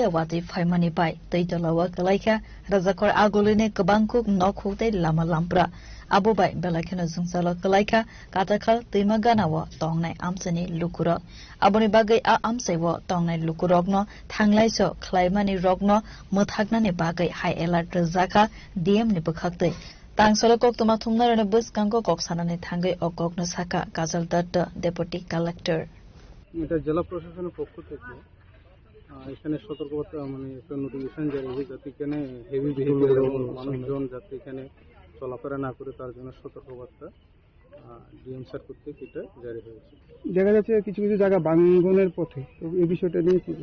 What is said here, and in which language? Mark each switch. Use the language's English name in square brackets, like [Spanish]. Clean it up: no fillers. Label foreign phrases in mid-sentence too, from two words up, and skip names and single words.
[Kok Borok] वात्री फाइमानि बाय दै दलावा कलाइखा राजाकर आगुलिनि गोबांखौ नखौतै लामा लामब्रा आबो बाय बेलाखेनो जोंसाल कलाइखा काटाखाल दैमा गानाव तंनाय आमसनि लुकुरक आबनि बागै आ आमसैव तंनाय लुकुरकनो थांलायसो खलाइमानि रगनो मोथागनानि बागै [English] high alert [Kok Borok] रजाखा डीएम नि बखाक्तै तांसल कक्तमा थुमनारने बस कांको कक्सानानि थांगै अककनो साका काजल दत्त [English] deputy collector. [Bangla] এটা জেলা প্রশাসনের পক্ষ থেকে এখানে সতর্কবার্তা মানে একটা নোটিফিকেশন জারি হয়েছে যাতে এখানে [English] heavy vehicle [Bangla] এবং মানুষজন যাতে এখানে চলাফেরা না করে তার জন্য সতর্কবার্তা [English] DM sir [Bangla] কর্তৃক এটা জারি হয়েছে। দেখা যাচ্ছে কিছু কিছু জায়গা ভাঙনের পথে, তো এই বিষয়টা নিয়ে কি?